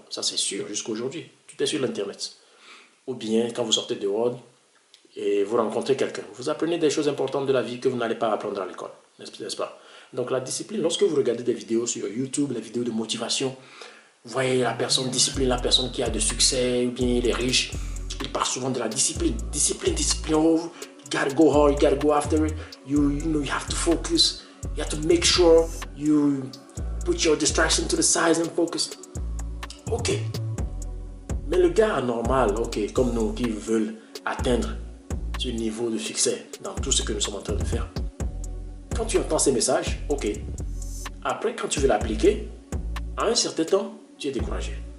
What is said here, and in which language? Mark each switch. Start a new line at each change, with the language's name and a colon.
French: Ça, c'est sûr, jusqu'à aujourd'hui. Tout est sur l'Internet. Ou bien, quand vous sortez dehors et vous rencontrez quelqu'un, vous apprenez des choses importantes de la vie que vous n'allez pas apprendre à l'école. N'est-ce pas? Donc, la discipline, lorsque vous regardez des vidéos sur YouTube, les vidéos de motivation, vous voyez la personne discipline, la personne qui a de succès, ou bien il est riche, il parle souvent de la discipline. Discipline.
English: Oh, you gotta go hard, you gotta go after it. You have to focus. You have to make sure you put your distraction to the side and focus. Ok.
French: Mais le gars normal, ok, comme nous qui veulent atteindre ce niveau de succès dans tout ce que nous sommes en train de faire, quand tu entends ces messages, ok. Après, quand tu veux l'appliquer, à un certain temps, tu es découragé.